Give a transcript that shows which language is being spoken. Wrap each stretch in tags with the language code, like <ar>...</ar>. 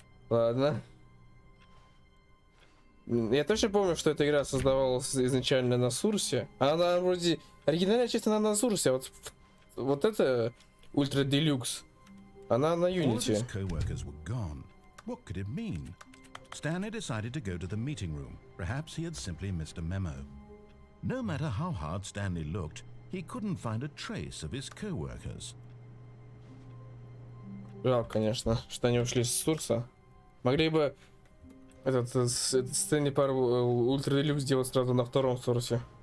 <ru>Ладно. Я точно помню, что эта игра создавалась изначально на Сурсе. Она вроде... Оригинальная часть она на Сурсе, а вот это Ультра Делюкс. Она на Unity.</ru> <en>All of his co-workers were gone. What could it mean? Stanley decided to go to the meeting room. Perhaps he had simply missed a memo. No matter how hard Stanley looked, he couldn't find a trace of his co-workers.</en> <ru>Жалко, конечно, что они ушли с Сурса. Могли бы этот Stanley Parable Ультра Делюкс сделать сразу на втором Сурсе.</ru>